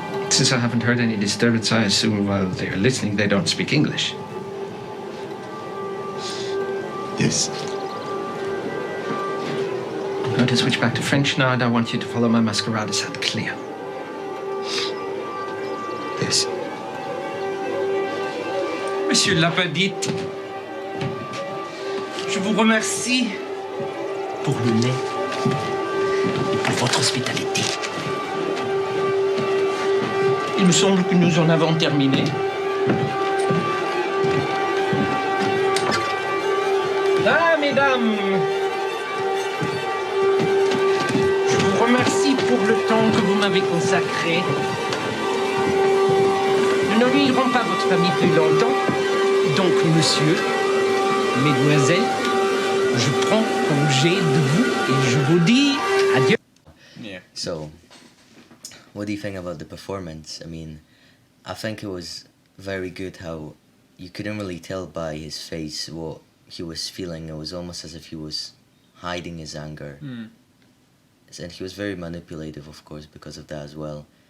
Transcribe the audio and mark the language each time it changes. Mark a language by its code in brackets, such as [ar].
[en] Since I haven't heard any disturbance, I assume while they're listening, they don't speak English. Yes. I'm going to switch back to French now, and I want you to follow my masquerade as hat clear. Yes. [fr] Monsieur Lapadite, je vous remercie Pour le lait et pour votre hospitalité. Il me semble que nous en avons terminé. Ah, mesdames, je vous remercie pour le temps que vous m'avez consacré. Nous n'ennuierons pas votre famille plus longtemps. Donc, monsieur, mesdemoiselles, je prends congé de vous et je vous dis adieu. [en] Yeah. So, what do you think about the performance? I mean, I think it was very good how you couldn't really tell by his face what he was feeling. It was almost as if he was hiding his anger. And he was very manipulative, of course, because of that as well.